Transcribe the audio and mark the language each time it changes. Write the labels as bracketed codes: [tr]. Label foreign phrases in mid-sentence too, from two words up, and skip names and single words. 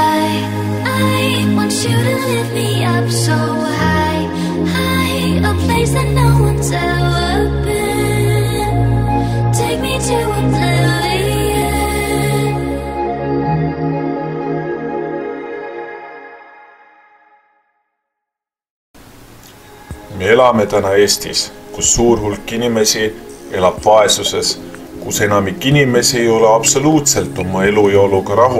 [en] I want you to lift me up so high, high, a place that no one's ever been. Take me to oblivion. [et] Me elame täna Eestis, kus suur hulk inimesi elab vaesuses, kus enamik inimesi ei ole absoluutselt oma elu ja oluga rahul.